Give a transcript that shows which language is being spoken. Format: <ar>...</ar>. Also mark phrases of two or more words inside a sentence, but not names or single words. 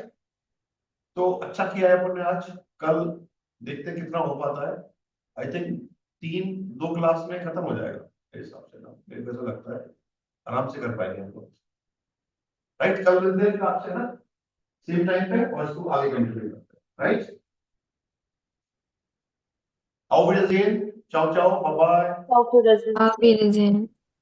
<hi>तो अच्छा किया है अपन ने आज। कल देखते हैं कितना हो पाता है।</hi> <en>I think</en> <hi>2 क्लास में खत्म हो जाएगा मेरे हिसाब से ना, मेरे को ऐसा लगता है आराम से कर पाएंगे हम लोग, राइट? कल मिलते हैं आपसे ना</hi> <en>same time</en> <hi>पे, और इसको आगे कंटिन्यू करते हैं, राइट?</hi> <de>Auf Wiedersehen,</de> <it>ciao ciao,</it> <en>bye bye.</en> <de>Auf Wiedersehen. Auf Wiedersehen.</de>